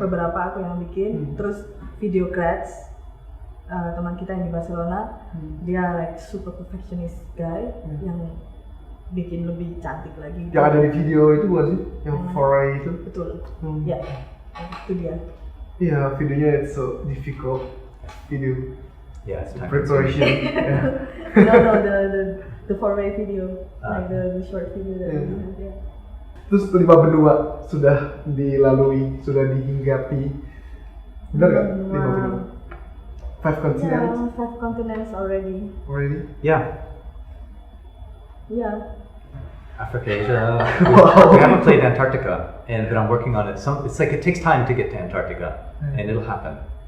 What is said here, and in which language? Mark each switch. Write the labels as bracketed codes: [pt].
[id] beberapa aku yang bikin. Terus video creds, teman kita yang di Barcelona, dia [en] like super perfectionist guy [id] yang bikin lebih cantik lagi. Yang ada di video itu bukan sih? Yang foray itu? Betul. Ya, itu dia. Iya, videonya [en] it's so difficult video. Yeah, it's time Preparation. No, the foray video, like the short video that we had. Yeah. [id] Terus 5 benua sudah dilalui, sudah dihinggapi. Benar nggak? 5 benua. [en] 5 continents. Yeah, 5 continents already. Already? Yeah, Yeah. Africa, Asia. Wow. We haven't played Antarctica, but I'm working on it. It's like it takes time to get to Antarctica, and it'll happen.